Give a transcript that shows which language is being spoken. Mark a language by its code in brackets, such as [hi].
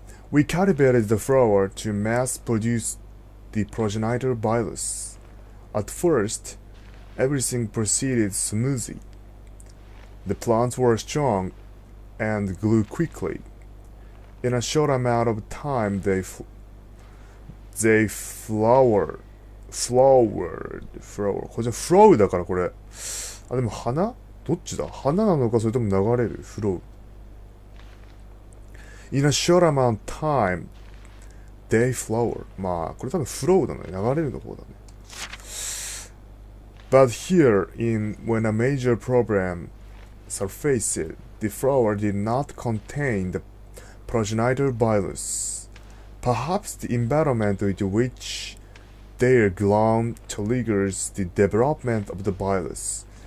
[en] We cultivated the flower to mass produce the progenitor virus. At first, everything proceeded smoothly. The plants were strong and grew quickly. In a short amount of time, they flowered. [ja] これじゃフロウだからこれ。でも花どっちだ花なのかそれとも流れるフロウ。 [en] In a short amount of time, they flower. [ja] これ多分フロウだね。流れるの方だね。 [en] But here, when a major problem surfaced, the flower did not contain the progenitor virus. Perhaps the environment into which they are grown triggers the development of the virus.